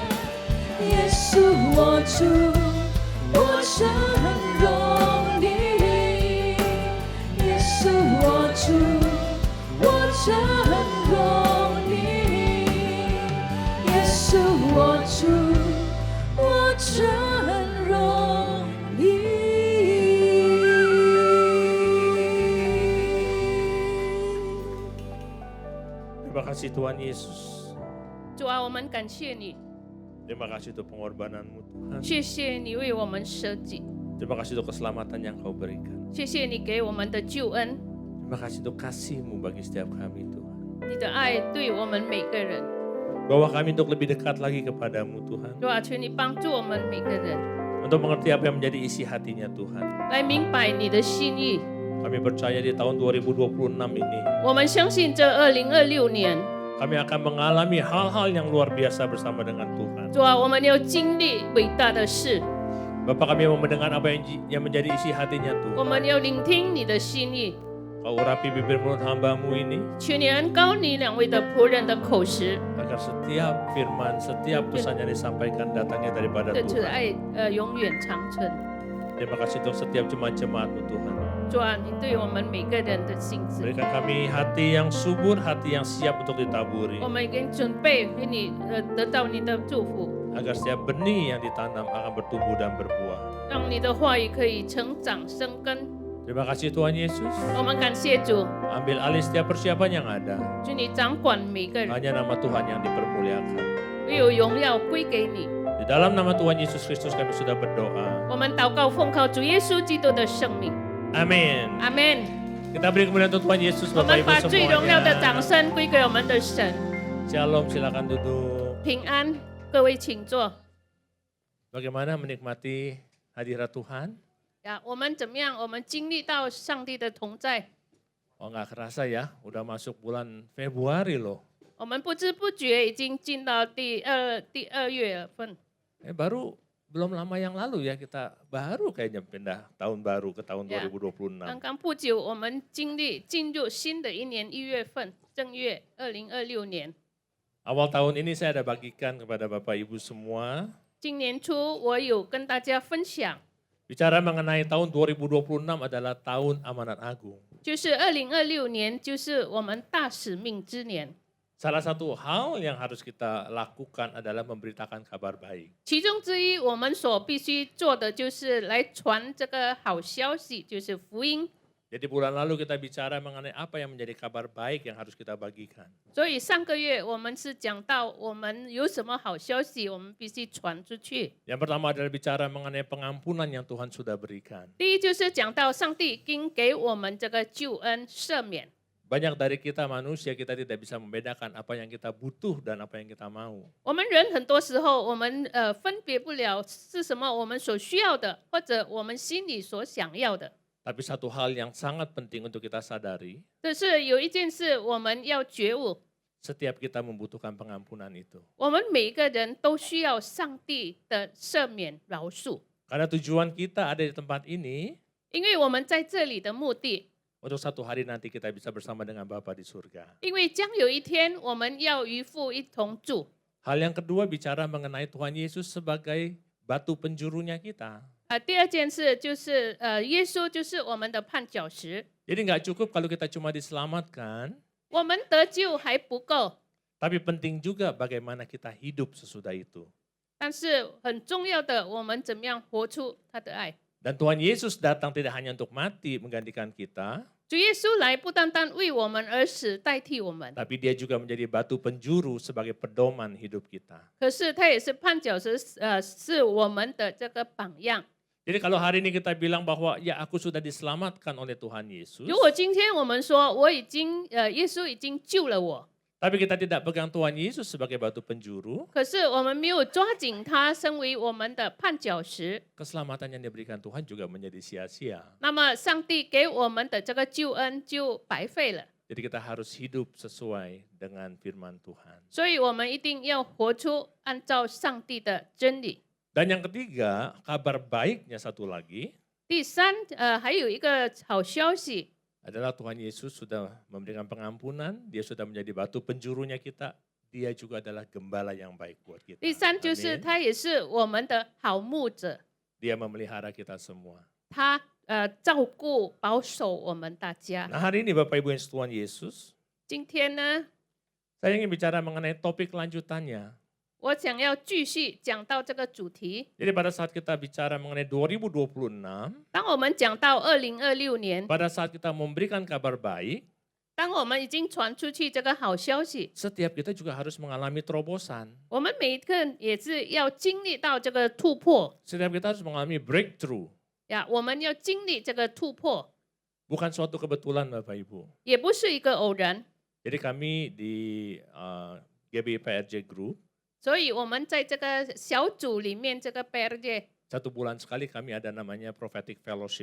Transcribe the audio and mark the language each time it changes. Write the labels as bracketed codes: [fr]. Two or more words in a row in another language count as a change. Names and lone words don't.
[zh] 耶稣我主，我真荣你，耶稣我主，我真荣你，耶稣我主，我真荣你。 [id] Terima kasih Tuhan Yesus. [zh] 主啊，我们感谢你， [id] Terima kasih untuk pengorbananmu Tuhan. [zh] 谢谢你为我们舍己， [id] Terima kasih untuk keselamatan yang kau berikan. [zh] 谢谢你给我们的救恩， [id] Terima kasih untuk kasih-Mu bagi setiap kami Tuhan. [zh] 你的爱对我们每个人。 [id] Bawa kami untuk lebih dekat lagi kepadamu Tuhan. [zh] 主啊，求你帮助我们每个人 [id] Untuk mengerti apa yang menjadi isi hatinya Tuhan. [zh] 来明白你的心意。 [id] Kami percaya di tahun 2026 ini [zh] 我们相信这2026年 [id] Kami akan mengalami hal-hal yang luar biasa bersama dengan Tuhan. [zh] 主啊，我们要经历伟大的事， [id] Bapak, kami mau mendengar apa yang menjadi isi hatinya [zh] 我 [id] Tuhan. [zh] 们要聆听你的心意。 [id] Kau urapi bibir mulut hamba-Mu ini, [zh] 求你恩高你两位的仆人的口实， [id] agar setiap firman, setiap pesan yang disampaikan datangnya daripada [zh] 这慈 [id] Tuhan. [zh] 爱永远长存。 [id] Terima kasih untuk setiap jemaat-jemaat-Mu Tuhan. [zh] 主啊，你对我们每个人的心智， [id] Berikan kami hati yang subur, hati yang siap untuk ditaburi. [zh] 我们已经准备给你得到你的祝福， [id] Agar setiap benih yang ditanam akan bertumbuh dan berbuah. [zh] 让你的话语可以成长生根。 [id] Terima kasih Tuhan Yesus. [zh] 我们感谢主， [id] Ambil alih setiap persiapan yang ada. [zh] 求你掌管每个人， [id] Hanya nama Tuhan yang dipermuliakan. [zh] 唯有荣耀归给你。 [id] Di dalam nama Tuhan Yesus Kristus kami sudah berdoa. [zh] 我们祷告奉靠主耶稣基督的圣名， [id] Amin. [zh] 阿门。 [id] Kita beri kemuliaan untuk Tuhan Yesus [zh] 我 [id] Bapak [zh] 们 [id] Ibu [zh] 把最荣耀的掌 [id] semuanya. [zh] 声归给我们的神。 [id] Shalom, silakan duduk. [zh] 平安，各位请坐。 [id] Bagaimana menikmati hadirat Tuhan? [zh] 呀，我们怎么样？我们经历到上帝的同在， [id] Oh nggak kerasa ya, udah masuk bulan Februari loh. [zh] 我们不知不觉已经进到第二月份。 [id] Baru belum lama yang lalu ya kita baru kayaknya pindah tahun baru ke tahun Ya. 2026. [zh] 刚刚不久，我们进入新的一年1月份，正月2026年。 [id] Awal tahun ini saya ada bagikan kepada Bapak Ibu semua. [zh] 今年初，我有跟大家分享， [id] Bicara mengenai tahun 2026 adalah tahun amanat agung. [zh] 就是2026年，就是我们大使命之年。 [id] Salah satu hal yang harus kita lakukan adalah memberitakan kabar baik. [zh] 其中之一，我们所必须做的就是来传这个好消息，就是福音。 [id] Jadi bulan lalu kita bicara mengenai apa yang menjadi kabar baik yang harus kita bagikan. [zh] 所以上个月我们是讲到我们有什么好消息，我们必须传出去。 [id] Yang pertama adalah bicara mengenai pengampunan yang Tuhan sudah berikan. [zh] 第一就是讲到上帝已经给我们这个救恩赦免。 [id] Banyak dari kita manusia kita tidak bisa membedakan apa yang kita butuh dan apa yang kita mau. [zh] 我们人很多时候我们分别不了是什么我们所需要的，或者我们心里所想要的。 [id] Tapi satu hal yang sangat penting untuk kita sadari, [zh] 但是有一件事我们要觉悟， [id] setiap kita membutuhkan pengampunan itu. [zh] 我们每一个人都需要上帝的赦免饶恕， [id] Karena tujuan kita ada di tempat ini, [zh] 因为我们在这里的目的， [id] untuk satu hari nanti kita bisa bersama dengan Bapa di surga. [zh] 因为将有一天我们要与父一同住。 [id] Hal yang kedua bicara mengenai Tuhan Yesus sebagai batu penjurunya kita. [zh] 第二件事就是耶稣就是我们的绊脚石， [id] Jadi nggak cukup kalau kita cuma diselamatkan, [zh] 我们得救还不够， [id] tapi penting juga bagaimana kita hidup sesudah itu. [zh] 但是很重要的，我们怎么样活出他的爱。 [id] Dan Tuhan Yesus datang tidak hanya untuk mati menggantikan kita, [zh] 主耶稣来不单单为我们而死，代替我们， [id] tapi dia juga menjadi batu penjuru sebagai pedoman hidup kita. [zh] 可是他也是绊脚石，是我们的这个榜样。 [id] Jadi kalau hari ini kita bilang bahwa ya aku sudah diselamatkan oleh Tuhan Yesus, [zh] 如果今天我们说我已经耶稣已经救了我， [id] tapi kita tidak pegang Tuhan Yesus sebagai batu penjuru, [zh] 可是我们没有抓紧他，身为我们的绊脚石， [id] keselamatan yang diberikan Tuhan juga menjadi sia-sia. [zh] 那么上帝给我们的这个救恩就白费了。 [id] Jadi kita harus hidup sesuai dengan firman Tuhan. [zh] 所以我们一定要活出按照上帝的真理。 [id] Dan yang ketiga, kabar baiknya satu lagi [zh] 第三，还有一个好消息， [id] adalah Tuhan Yesus sudah memberikan pengampunan, dia sudah menjadi batu penjurunya kita, dia juga adalah gembala yang baik buat kita. [zh] 第三就是 [id] Amin. [zh] 他也是我们的好牧者， [id] Dia memelihara kita semua. [zh] 他照顾保守我们大家。 [id] Nah hari ini Bapak Ibu yang Tuhan Yesus, [zh] 今天呢， [id] saya ingin bicara mengenai topik lanjutannya. [zh] 我想要继续讲到这个主题。 [id] Jadi pada saat kita bicara mengenai 2026, [zh] 当我们讲到2026年， [id] pada saat kita memberikan kabar baik, [zh] 当我们已经传出去这个好消息， [id] setiap kita juga harus mengalami terobosan. [zh] 我们每一个人也是要经历到这个突破 [id] Setiap kita harus mengalami breakthrough. [zh] 呀，我们要经历这个突破， [id] Bukan suatu kebetulan Bapak Ibu. [zh] 也不是一个偶然。 [id] Jadi kami di GBIPRJ Group, [zh] 所以我们在这个小组里面，这个 PRJ， [id] 1 bulan sekali kami ada namanya [en] Prophetic Fellowship.